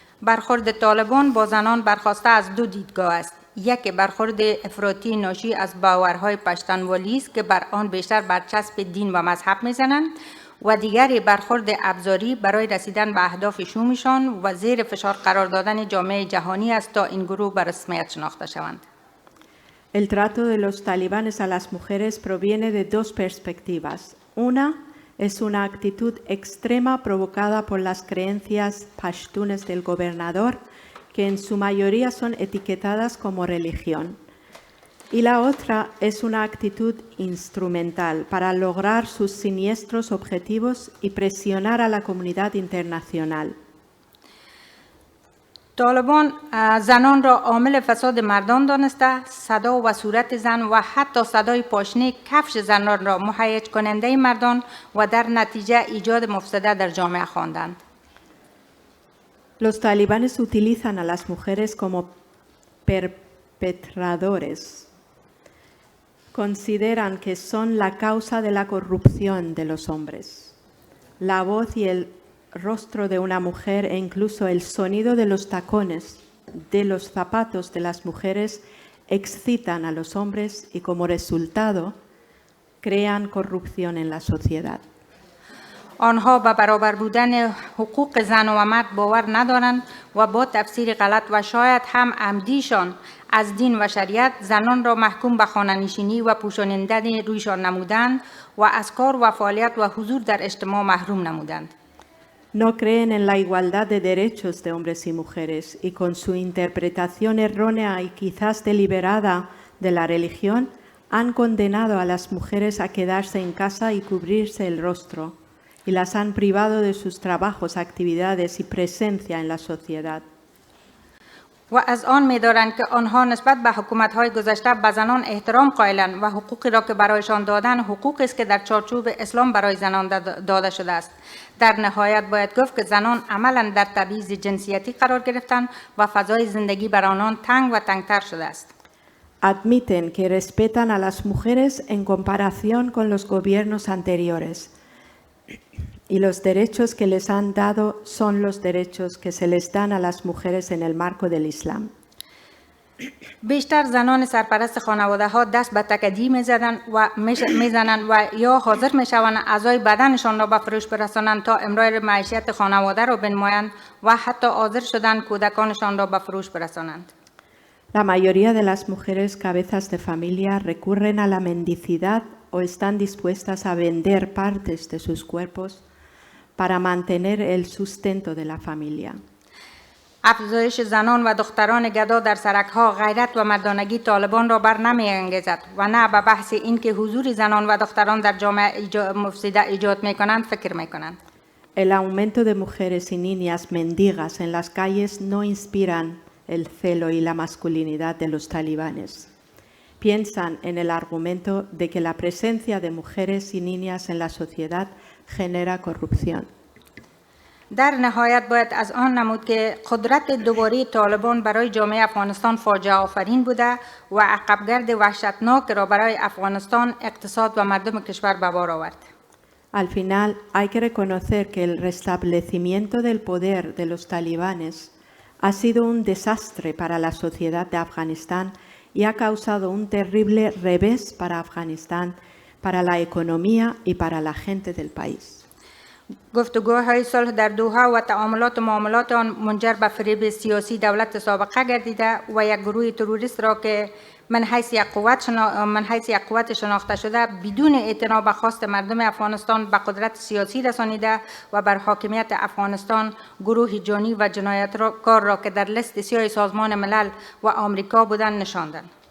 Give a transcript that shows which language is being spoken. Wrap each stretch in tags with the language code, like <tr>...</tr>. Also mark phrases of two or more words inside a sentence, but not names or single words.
<fa>برخورد طالبان با زنان برخواسته از دو دیدگاه است. یک برخورد افراطی ناشی از باورهای پشتونوالی است که بر آن بیشتر برچسب دین و مذهب میزنند و دیگری برخورد ابزاری برای رسیدن به اهداف شومشان و زیر فشار قرار دادن جامعه جهانی است تا این گروه به رسمیت شناخته شوند.</fa> <es>El trato de los talibanes a las mujeres proviene de dos perspectivas. Una es una actitud extrema provocada por las creencias pashtunes del gobernador, que en su mayoría son etiquetadas como religión. Y la otra es una actitud instrumental para lograr sus siniestros objetivos y presionar a la comunidad internacional.</es> <fa>طالبان زنان را عامل فساد مردان دانسته، صدا و صورت زن و حتی صدای پاشنه کفش زنان را مهیج کننده مردان و در نتیجه ایجاد مفسده در جامعه خواندند.</fa> <es>Los talibanes utilizan a las mujeres como perpetradores. Consideran que son la causa de la corrupción de los hombres. La voz y el rostro de una mujer e incluso el sonido de los tacones de los zapatos de las mujeres excitan a los hombres y como resultado crean corrupción en la sociedad.</es> <fa>آنها به برابر بودن حقوق زن و مرد باور ندارند و با تفسیر غلط و شاید هم عمدیشان از دین و شریعت زنان را محکوم به خانه‌نشینی و پوشانیدن رویشان نمودند و از کار و فعالیت و حضور در اجتماع محروم نمودند.</fa> <es>No creen en la igualdad de derechos de hombres y mujeres y con su interpretación errónea y quizás deliberada de la religión han condenado a las mujeres a quedarse en casa y cubrirse el rostro y las han privado de sus trabajos, actividades y presencia en la sociedad.</es> <fa>و از آن می‌دارند که آنها نسبت به حکومت‌های گذشته به زنان احترام قائلند و حقوقی را که برایشان دادن حقوقی است که در چارچوب اسلام برای زنان داده شده است. در نهایت باید گفت که زنان عملاً در تبعیض جنسیتی قرار گرفتند و فضای زندگی بر آنان تنگ و تنگتر شده است.</fa> <es>Admiten que respetan a las mujeres en comparación con los gobiernos anteriores y los derechos que les han dado son los derechos que se les dan a las mujeres en el marco del Islam.</es> <fa>بیشتر زنان سرپرست خانواده‌ها دست به تکدی می‌زنند و یا حاضر می‌شوند اعضای بدنشان را به فروش برسانند تا امرار معیشت خانواده را بنمایند و حتی حاضر شدند کودکانشان را به فروش برسانند.</fa> <es>La mayoría de las mujeres cabezas de familia recurren a la mendicidad o están dispuestas a vender partes de sus cuerpos para mantener el sustento de la familia.</es> <fa>افزایش زنان و دختران گدا در سرک‌ها غیرت و مردانگی طالبان را بر نمی‌انگیزد و نه به بحث این که حضور زنان و دختران در جامعه مفسده ایجاد می‌کنند فکر می‌کنند.</fa> <es>El aumento de mujeres y niñas mendigas en las calles no inspiran el celo y la masculinidad de los talibanes. Piensan en el argumento de que la presencia de mujeres y niñas en la sociedad genera corrupción.</es> <fa>در نهایت باید از آن نمود که قدرت دوباره طالبان برای جامعه افغانستان فاجعه آفرین بوده و عقبگرد وحشتناک را برای افغانستان، اقتصاد و مردم کشور به بار آورد.</fa> <es>Al final, hay que reconocer que el restablecimiento del poder de los talibanes ha sido un desastre para la sociedad de Afganistán y ha causado un terrible revés para Afganistán, para la economía y para la gente del país.</es> <fa>گفتگوهای صلح در دوحه و معاملات آن منجر به فریب سیاسی دولت سابقه گردیده و یک گروه تروریست را که من حیث یک قوت شناخته شده بدون اعتنا به خواست مردم افغانستان به قدرت سیاسی رسانیده و بر حاکمیت افغانستان گروه جانی و جنایتکار را که در لیست سیاه سازمان ملل و آمریکا بودند نشاندند.</fa>